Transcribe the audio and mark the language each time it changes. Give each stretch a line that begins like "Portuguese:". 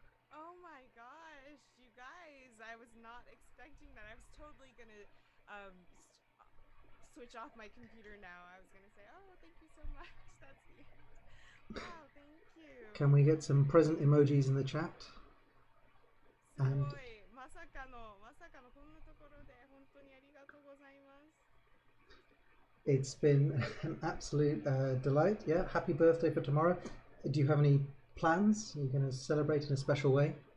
English: Oh my gosh, you guys, I was not expecting that. I was totally gonna switch off my computer now. I was gonna say, oh, thank you so much. That's the end. Wow, thank you. Can we get some present emojis in the chat?
Japanese: すごい。まさかのこんなところで本当にありがとうございます。
English: It's been an absolute delight. Yeah, happy birthday for tomorrow. Do you have any plans? Are you going to celebrate in a special way?